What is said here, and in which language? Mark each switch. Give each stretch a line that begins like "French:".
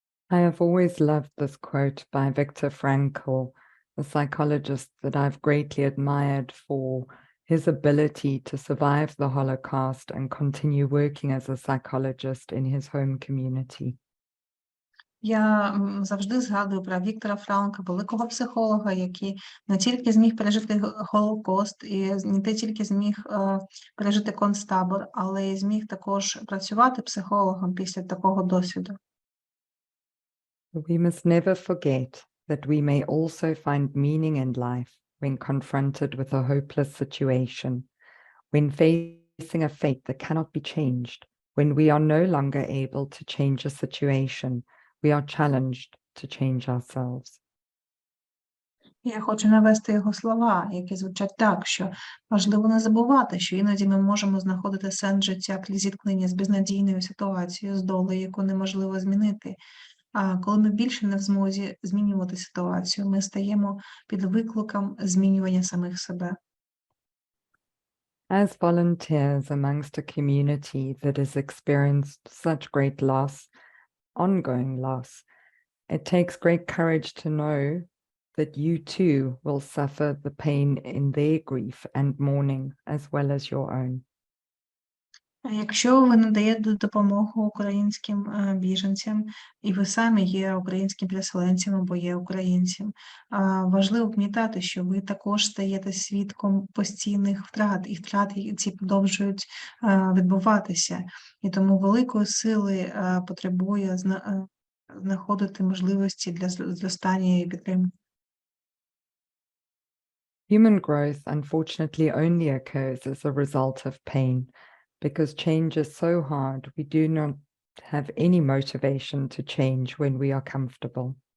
English: I have always loved this quote by Viktor Frankl, the psychologist that I've greatly admired for his ability to survive the Holocaust and continue working as a psychologist in his home community.
Ukrainian: Я завжди згадую про Віктора Франкла, великого психолога, який не тільки зміг пережити Голокост, і не тільки зміг пережити концтабор, але й зміг також працювати психологом після такого досвіду.
English: We must never forget that we may also find meaning in life when confronted with a hopeless situation, when facing a fate that cannot be changed, when we are no longer able to change a situation, we are challenged to change ourselves.
Ukrainian: Я хочу навести його слова, які звучать так, що важливо не забувати, що іноді ми можемо знаходити сенс життя крізь зіткнення з безнадійною ситуацією, з долею, яку неможливо змінити. А коли ми більше не в змозі змінювати ситуацію, ми стаємо під викликом змінювання самих себе.
English: As volunteers amongst a community that has experienced such great loss, ongoing loss, it takes great courage to know that you too will suffer the pain in their grief and mourning as well as your own.
Ukrainian: А якщо ви надаєте допомогу українським біженцям, і ви самі є українським переселенцем або є українцем, важливо пам'ятати, що ви також стаєте свідком постійних втрат, і втрати ці продовжують відбуватися. І тому великої сили потребує знаходити можливості для зростання і підтримки.
English: Human growth, unfortunately, only occurs as a result of pain. Because change is so hard, we do not have any motivation to change when we are comfortable.